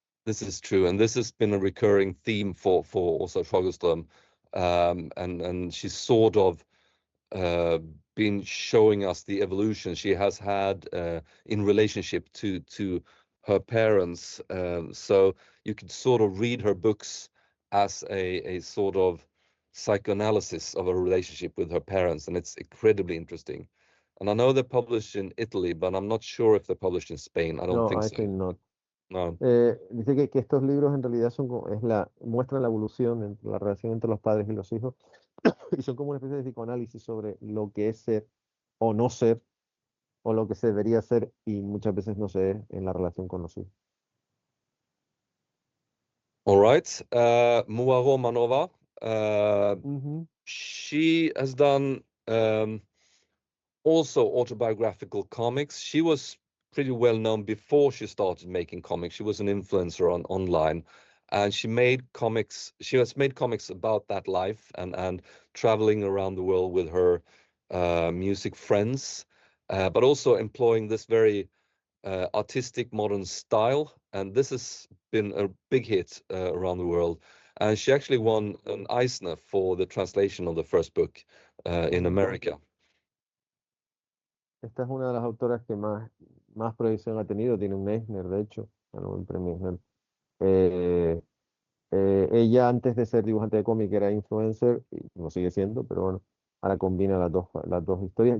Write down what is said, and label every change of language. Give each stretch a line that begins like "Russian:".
English: This is true, and this has been a recurring theme for also Sjöström, and she's sort of been showing us the evolution she has had in relationship to her parents. So you could sort of read her books as a sort of psychoanalysis of a relationship with her parents, and it's incredibly interesting. And I know they're published in Italy, but I'm not sure if they're published in Spain. I don't No, think I so. think not. No.
Spanish: Dice que estos libros en realidad muestran la evolución entre la relación entre los padres y los hijos y son como una especie de psicoanálisis sobre lo que es ser o no ser o lo que se debería ser y muchas veces no se es en la relación con los hijos.
English: All right. Moa Romanova. Ujú. She has done also autobiographical comics. She was pretty well known before she started making comics. She was an influencer online, and she made comics. She has made comics about that life and traveling around the world with her music friends, but also employing this very artistic modern style. And this has been a big hit around the world. And she actually won an Eisner for the translation of the first book in America.
Spanish: Esta es una de las autoras que más proyección ha tenido, tiene un Eisner, de hecho, ganó un premio Eisner. Ella antes de ser dibujante de cómic era influencer, y no sigue siendo, pero bueno, ahora combina las dos historias.